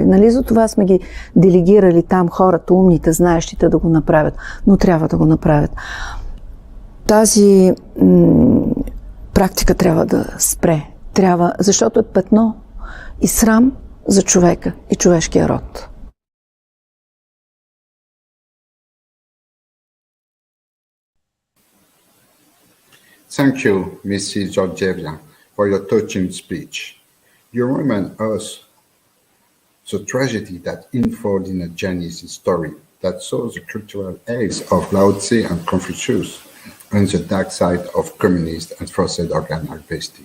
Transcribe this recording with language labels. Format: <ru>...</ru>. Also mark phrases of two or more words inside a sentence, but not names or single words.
<bg>Нали за това сме ги делегирали там хората, умните, знаещите да го направят, но трябва да го направят. Тази практика трябва да спре. Трябва, защото е петно и срам за човека и човешкия род.</bg> <en>Thank you, Mrs. Georgieva, for your touching speech. You remind us the tragedy that unfolds in a Chinese story that shows the cultural aids of Lao Tse and Confucius and the dark side of communist and forced organ harvesting.</en>